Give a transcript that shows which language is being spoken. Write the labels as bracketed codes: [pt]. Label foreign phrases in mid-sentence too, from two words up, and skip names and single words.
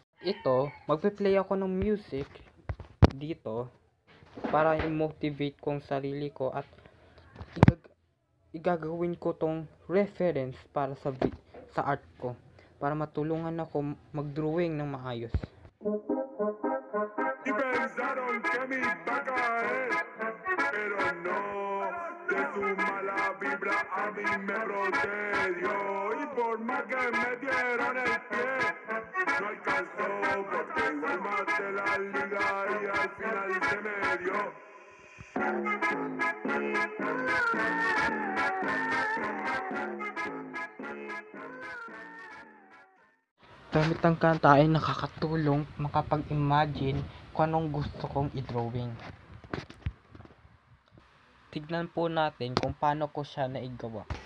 [tl] Ito, magpe-play ako ng music dito para i-motivate kong sarili ko at igagawin ko tong reference para sa art ko para matulungan ako mag-drawing ng maayos. [es] Y pensaron que mi vaca es, pero no, de su mala vibra a mí me procedió. Y por más que me dieron el pie, no alcanzó, porque igual maté la liga y al final se me dio. [tl] Gamit ang kanta ay nakakatulong makapag-imagine kung anong gusto kong i-drawing. Tignan po natin kung paano ko siya naigawa.